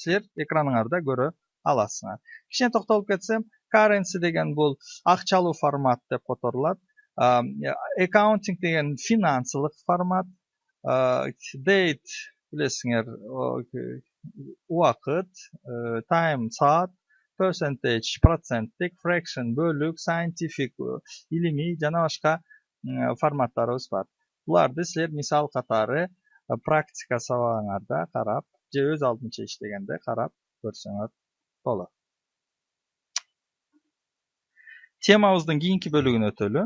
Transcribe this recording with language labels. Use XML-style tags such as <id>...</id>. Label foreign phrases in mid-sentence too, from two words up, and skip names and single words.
<ky>Силер экраныңарда көрө аласыңар. Кичине токтолуп кетсем, currency деген бул акчалуу формат деп которулат. Accounting деген финансылык формат. Date билесиңер, убакыт, time saat, percentage проценттик, fraction бөлүк, scientific илимий жана башка форматтарыбыз бар. Буларды силер мисал катары практика сабагыңарда карап, же өз алдынча иштегенде карап көрсөңөр болот. Темабыздын кийинки бөлүгүнө өтөлү.</ky>